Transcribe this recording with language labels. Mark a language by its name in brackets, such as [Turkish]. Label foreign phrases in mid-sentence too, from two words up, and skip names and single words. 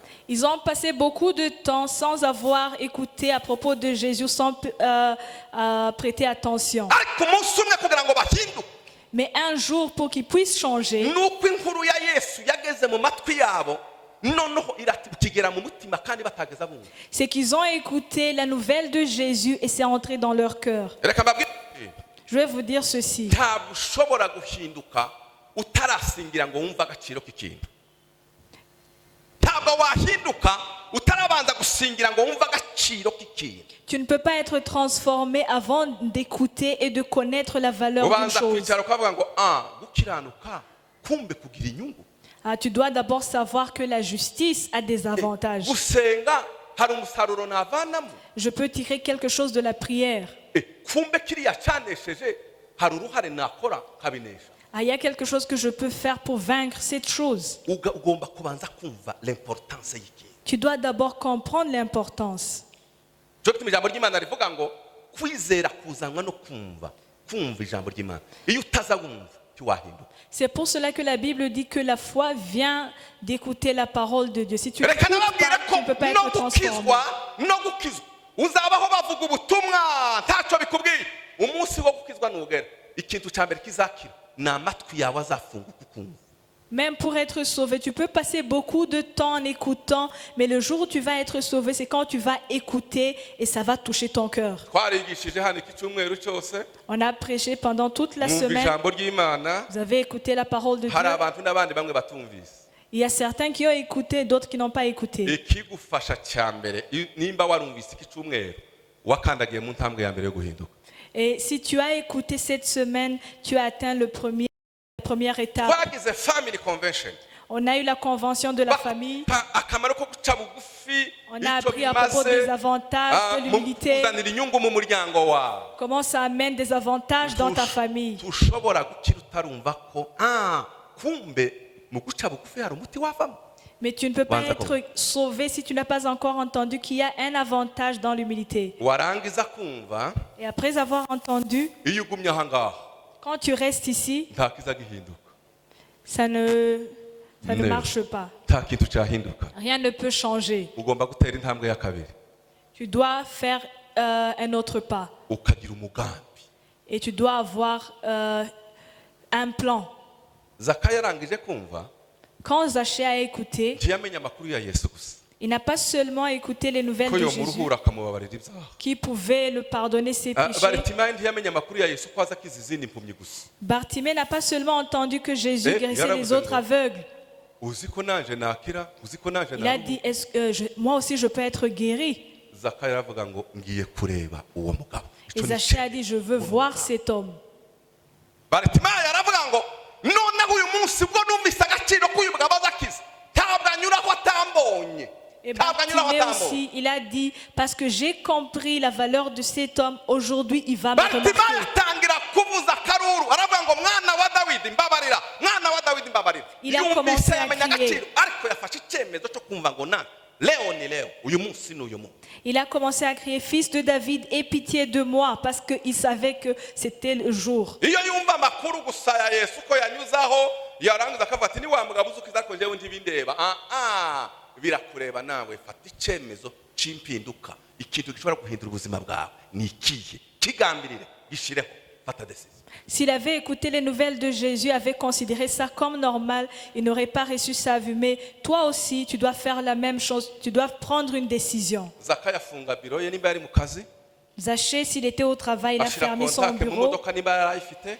[French] Ils ont passé beaucoup de temps sans avoir écouté à propos de Jésus, sans prêter attention. [Kinyarwanda] ariko umunsi umwe kugira ngo bahinduke [French] Mais un jour, pour qu'ils puissent changer, [Kinyarwanda] nuko inkuru ya Yesu yageze mu matwi yabo noneho irakigera mu mutima kandi batageza bumva. [French] c'est qu'ils ont écouté la nouvelle de Jésus et c'est entré dans leur cœur. [Kinyarwanda] Reka mbabwire, [French] Je vais vous dire ceci. [Kinyarwanda] ntabwo ushobora guhinduka utarasingira ngo wumve agaciro k'ikintu. Ntabwo wahinduka utarabanza gusingira ngo wumve agaciro k'ikintu. [French] Tu ne peux pas être transformé avant d'écouter et de connaître la valeur d'une [Kinyarwanda] ubanza [French] chose. [Kinyarwanda] kwicara ukavuga ngo gukiranuka kumbe kugira inyungu. [French] Tu dois d'abord savoir que la justice a des avantages. [Kinyarwanda] Gusenga hari umusaruro navanamo. [French] Je peux tirer quelque chose de la prière. [Kinyarwanda] Kumbe kiriya cyanesheje hari uruhare nakora kabinesha. [French] Il y a quelque chose que je peux faire pour vaincre cette chose. [Kinyarwanda] Ugomba kubanza kumva l'importance y'ikintu. [French] Tu dois d'abord comprendre l'importance. [Kinyarwanda] cyo gituma ijambo ry'Imana rivuga ngo kwizera kuzanwa no kumva ijambo ry'Imana. Iyo utazawumva ntiwahinduka. [French] C'est pour cela que la Bible dit que la foi vient d'écouter la parole de Dieu. Si tu [Kinyarwanda] reka [French] n'écoutes [Kinyarwanda] nababwire [French] pas, [Kinyarwanda] ko [French] tu ne peux pas [Kinyarwanda] no [French] être transformé. [Kinyarwanda] gukizwa no gukizwa uzabaho bavuga ubutumwa ntacyo bikubwiye. Umunsi wo gukizwa nugera ikintu cya mbere kizakira ni amatwi yawe azafunguka ukumva. [French] Même pour être sauvé, tu peux passer beaucoup de temps en écoutant, mais le jour où tu vas être sauvé, c'est quand tu vas écouter et ça va toucher ton cœur. [Kinyarwanda] twarigishije hano iki cyumweru cyose [French] On a prêché pendant toute la [Kinyarwanda] mwumva [French] semaine. [Kinyarwanda] ijambo ry'Imana. [French] Vous avez écouté la parole de Dieu. [Kinyarwanda] Hari abantu n'abandi bamwe batumvise. [French] Il y a certains qui ont écouté, d'autres qui n'ont pas écouté. [Kinyarwanda] Ikigufasha cya mbere nimba warumvise iki cyumweru wakandagiye mu ntambwe ya mbere yo guhinduka. [French] Et si tu as écouté cette semaine, tu as atteint la première étape. [Kinyarwanda] Twagize [English] family convention. [French] On a eu la convention de la famille. [Kinyarwanda] Akamaro ko guca bugufi. [French] On a appris à propos des avantages de l'humilité. [Kinyarwanda] Kuzanira inyungu mu muryango wawe. [French] Comment ça amène des avantages dans ta famille. [Kinyarwanda] Tushobora gukira utarumva ko kumbe mu guca bugufi hari umuti wavamo. [French] Mais tu ne peux pas être sauvé si tu n'as pas encore entendu qu'il y a un avantage dans l'humilité. [Kinyarwanda] Warangiza kumva. [French] Et après avoir entendu, [Kinyarwanda] Iyo ugumye aha ngaha. [French] quand tu restes ici, [Kinyarwanda] Nta kiza gihinduka. [French] ça ne marche pas. [Kinyarwanda] Nta kintu cyahinduka. [French] Rien ne peut changer. [Kinyarwanda] Ugomba gutera intambwe ya kabiri. [French] Tu dois faire un autre pas. [Kinyarwanda] Ukagira umugambi. [French] Et tu dois avoir un plan. [Kinyarwanda] Zakayo yarangije kumva. [French] Quand Zachée a écouté, [Kinyarwanda] ntiyamenye amakuru ya Yesu gusa. [French] il n'a pas seulement écouté les nouvelles [Kinyarwanda] Ko [French] de [Kinyarwanda] yomuruhura [French] Jésus [Kinyarwanda] akamubabarira ibyaha. [French] qui pouvaient le pardonner ses péchés. [Kinyarwanda] Baritimayi ntiyamenye amakuru ya Yesu ko aza akiza izindi impumyi gusa. [French] Bartimée n'a pas seulement entendu que Jésus guérissait les [Kinyarwanda] yaravuze [French] autres [Kinyarwanda] ngo, [French] aveugles. [Kinyarwanda] uzi ko nanje nakira, uzi ko nanje [French] Il a dit, est-ce que moi aussi je peux être guéri? [Kinyarwanda] Zakayo aravuga ngo ngiye kureba uwo mugabo. [French] Et Zachée a dit, je veux voir cet homme. [Kinyarwanda] Baritimayi aravuga ngo noneho uyu munsi bwo numvise agaciro k'uyu mugabo azakiza ntabwo anyuraho atambonye. [French] Et Bartimée aussi, il a dit, parce que j'ai compris la valeur de cet homme, aujourd'hui il va me remarquer. [Kinyarwanda] Baritimayi atangira kuvuza akaruru aravuga ngo mwana wa Dawidi mbabarira, mwana wa Dawidi mbabarira. [French] Il a commencé à [Kinyarwanda] yamenya [French] crier. [Kinyarwanda] agaciro ariko yafashe icyemezo cyo kumva ngo na [Swahili] leo ni leo [Kinyarwanda] uyu munsi ni uyu munsi. [French] Il a commencé à crier, fils de David, aie pitié de moi, parce qu'il savait que c'était le jour. [Kinyarwanda] Iyo yumva amakuru gusa ya Yesu ko yanyuzaho yarangiza akavuga ati ni wa mugabo uzukiza ko jewe ntibindeba. Birakureba nawe, fata icyemezo cy'impinduka. Ikintu gishobora guhindura ubuzima bwawe ni ikihe? Kigambirire gishireho, fata decision. [French] S'il avait écouté les nouvelles de Jésus, avait considéré ça comme normal, il n'aurait pas reçu sa vue. Mais toi aussi, tu dois faire la même chose. Tu dois prendre une décision. [Kinyarwanda] Zakayo afunga biro ye nimba yari mu kazi. [French] Zachée, s'il était au travail, il a [Kinyarwanda] Ashira [French] fermé son [Kinyarwanda] kontakte mu [French] bureau. [Kinyarwanda] modoka nimba yarayifite.